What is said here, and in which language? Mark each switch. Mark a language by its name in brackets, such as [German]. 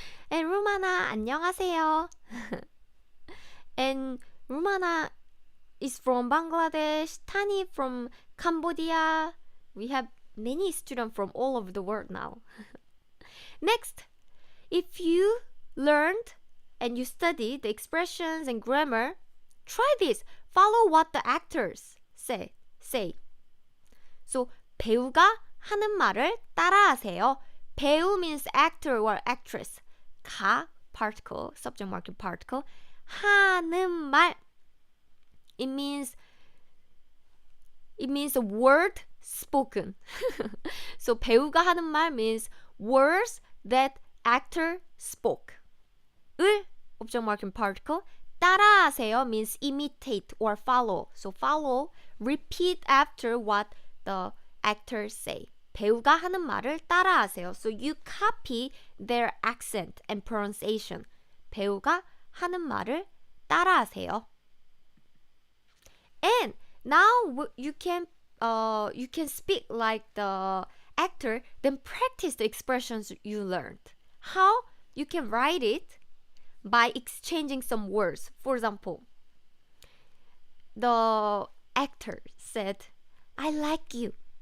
[English] And Rumana, [Korean] 안녕하세요. [English] And Rumana is from Bangladesh, Tani from Cambodia. We have many students from all over the world now. Next, if you learned and you study the expressions and grammar, try this. Follow what the actors say. [Korean] So 배우가 하는 말을 따라하세요. [English] 배우 means actor or actress. 가 particle, subject marking particle. 하는 말, it means a word spoken. So 배우가 하는 말 means words that actor spoke. 을 object marking particle. 따라하세요 means imitate or follow. So follow, repeat after what the actors say. [Korean] 배우가 하는 말을 따라하세요. [English] So you copy their accent and pronunciation. [Korean] 배우가 하는 말을 따라하세요. [English] And now you can speak like the actor, then practice the expressions you learned. How? You can write it by exchanging some words. For example, the actor said, I like you.